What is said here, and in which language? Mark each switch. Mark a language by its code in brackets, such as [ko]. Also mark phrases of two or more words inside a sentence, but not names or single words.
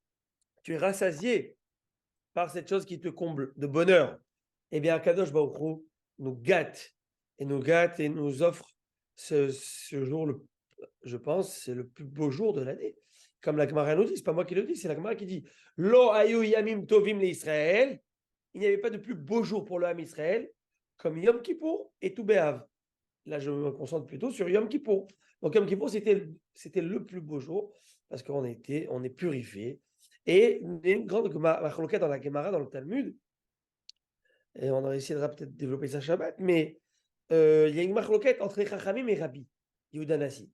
[fr] Tu es rassasié par cette chose qui te comble de bonheur. Eh bien, [he] קדוש ברוך הוא [fr] nous gâte et nous offre ce jour, je pense, c'est le plus beau jour de l'année. Comme la Gemara nous dit, c'est pas moi qui le dis, c'est la Gemara qui dit [he] לא היו ימים טובים לישראל. [fr] Il n'y avait pas de plus beau jour pour le [he] עם ישראל [fr] comme Yom Kippour et Tou B'Av. Là, je me concentre plutôt sur Yom Kippour. Donc, Yom Kippour, c'était le plus beau jour parce qu'on est purifié. Et il y a une grande machloket dans la Gemara, dans le Talmud, et on essayera peut-être de développer ça Shabbat, mais il y a une machloket entre Chachamim et Rabbi, Yehuda Nassi.